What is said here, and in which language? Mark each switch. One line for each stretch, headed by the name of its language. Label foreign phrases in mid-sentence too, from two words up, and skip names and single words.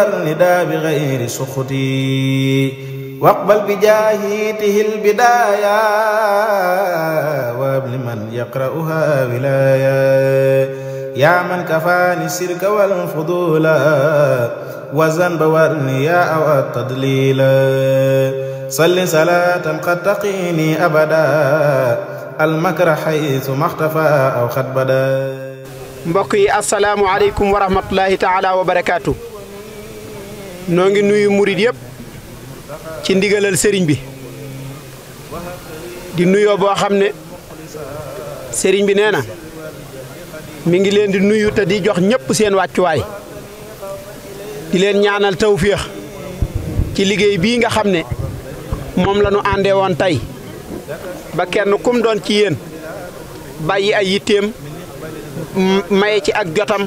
Arabic: الندى بغير سخطي واقبل بجاهيته البداية وهب لمن يقرأها ولاية يا من كفاني الشرك والفضول والذنب والرياء والتضليل صل صلاة قد تقيني أبدا المكر حيث ما اختفى أو قد بدا
Wolof: mbokk yi
Arabic: السلام عليكم ورحمة الله تعالى وبركاته
Wolof: noo ngi nuyu murid yëpp ci ndigalal sëriñ bi di nuyoo boo xam ne sëriñ bi nee na mi ngi leen di nuyu te di jox ñëpp seen wàccuwaay di leen ñaanal tawféex ci liggéey bii nga xam ne moom la ñu àndee woon tey ba kenn kum doon ci yéen bàyyi ay yitteem maye ci ak jotam